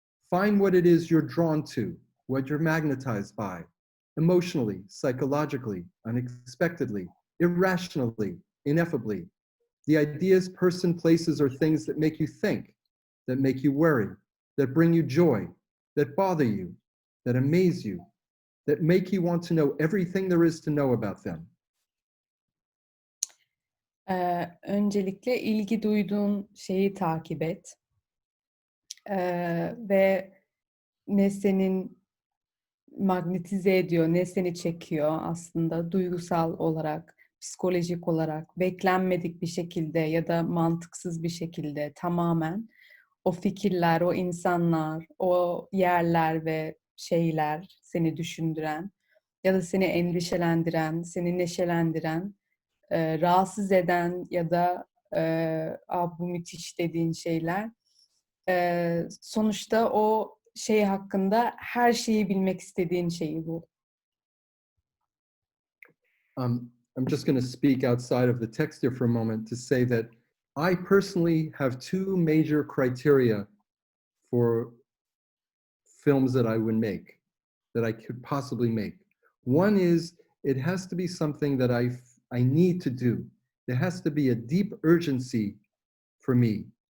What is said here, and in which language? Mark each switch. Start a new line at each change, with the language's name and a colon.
English: Find what it is you're drawn to, what you're magnetized by, emotionally, psychologically, unexpectedly, irrationally, ineffably. The ideas, person, places, or things that make you think, that make you worry, that bring you joy, that bother you, that amaze you, that make you want to know everything there is to know about them.
Turkish: Öncelikle ilgi duyduğun şeyi takip et. Ve ne senin magnetize ediyor, ne seni çekiyor aslında duygusal olarak, psikolojik olarak, beklenmedik bir şekilde ya da mantıksız bir şekilde tamamen o fikirler, o insanlar, o yerler ve şeyler seni düşündüren ya da seni endişelendiren, seni neşelendiren, rahatsız eden ya da bu müthiş dediğin şeyler. Sonuçta o şey hakkında her şeyi bilmek istediğin şeyi bu.
English: I'm just going to speak outside of the text here for a moment to say that I personally have two major criteria for films that I would make, that I could possibly make. One is it has to be something that I need to do. There has to be a deep urgency for me.